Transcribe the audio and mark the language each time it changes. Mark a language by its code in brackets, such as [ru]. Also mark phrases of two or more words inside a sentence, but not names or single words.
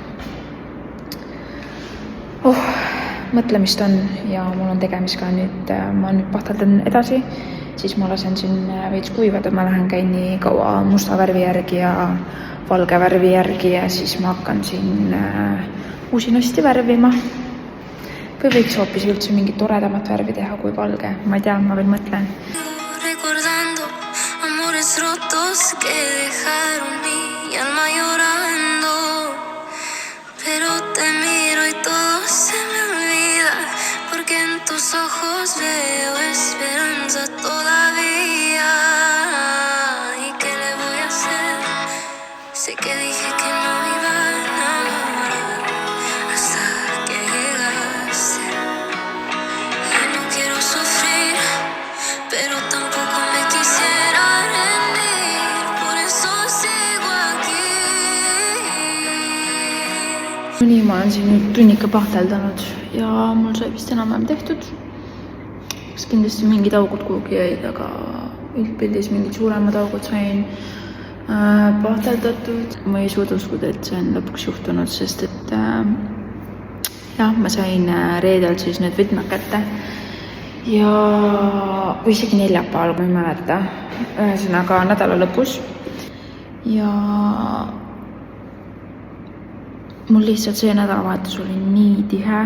[et] Mõtlemist on ja mul on tegemist ka nüüd, ma nüüd pahteldan edasi, siis ma lasen siin veits kuivada, ma lähen käin nii kaua musta värvi järgi ja valge värvi järgi ja siis ma hakkan siin usinasti värvima. Või võiks hoopis üldse mingit toredamat värvi teha kui valge, ma ei tea, ma veel mõtlen. [es] Recordando amores rotos que dejaron mi alma llorando, pero te miro y todo se me olvida, porque en tus ojos veo esperanza todavía. ¿Y qué le voy a hacer? Sé que dije que no iba a enamorar hasta que llegaste. Y no quiero sufrir, pero tampoco me quisiera rendir, por eso sigo aquí. [et] Nii, ma olen siin nüüd tunnika pahteldanud ja mul sai vist enam-vähem tehtud. Kas kindlasti mingid augud kuhugi jäid, aga üldpildis mingid suuremad augud sain pahteldatud. Ma ei suuda uskuda, et see on lõpuks juhtunud, sest et jah, ma sain reedel siis need võtmed kätte ja või isegi neljapäeval, ma ei mäleta, ühesõnaga nädala lõpus ja mul lihtsalt see nädalavahetus oli nii tihe.